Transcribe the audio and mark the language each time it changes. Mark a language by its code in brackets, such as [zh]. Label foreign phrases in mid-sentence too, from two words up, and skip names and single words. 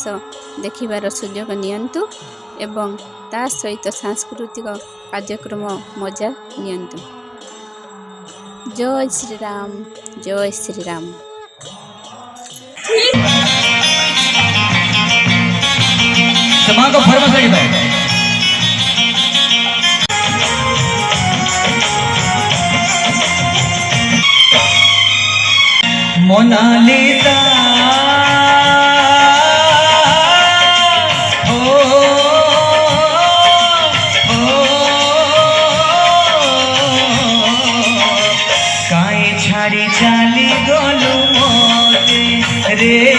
[or] ଦେଖିବାର ସୁଯୋଗ ନିଅନ୍ତୁ ଏବଂ ତା ସହିତ ସାଂସ୍କୃତିକ କାର୍ଯ୍ୟକ୍ରମ ମଜା ନିଅନ୍ତୁ। [hi] जय श्री राम जय श्री राम। [or] ସମାଜ କୁ ଫରମାଇସ ଲାଗି ମୋନାଲିସା ଛାଡ଼ି ଚାଲି ଗଲୁ ମୋତେ ରେ